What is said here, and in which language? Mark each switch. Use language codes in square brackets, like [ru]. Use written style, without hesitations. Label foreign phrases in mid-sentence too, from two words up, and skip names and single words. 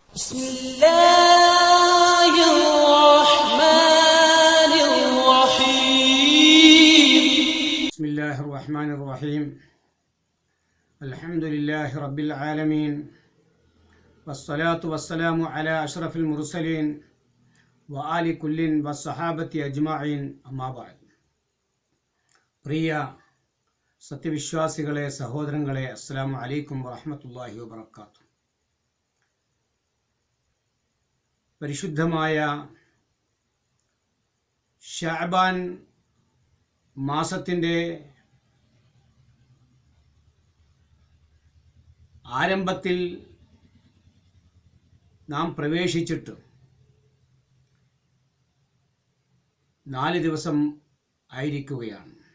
[ar] بسم الله الرحمن الرحيم بسم الله الرحمن الرحيم الحمد لله رب العالمين والصلاة والسلام على أشرف المرسلين وآل كل والصحابة أجمعين أما بعد [ml] പ്രിയ സത്യവിശ്വാസികളെ സഹോദരങ്ങളെ [ar] السلام عليكم ورحمة الله وبركاته. [ml] പരിശുദ്ധമായ ശഅബാൻ മാസത്തിൻ്റെ ആരംഭത്തിൽ നാം പ്രവേശിച്ചിട്ട് 4 ദിവസം ആയിരിക്കുകയാണ്.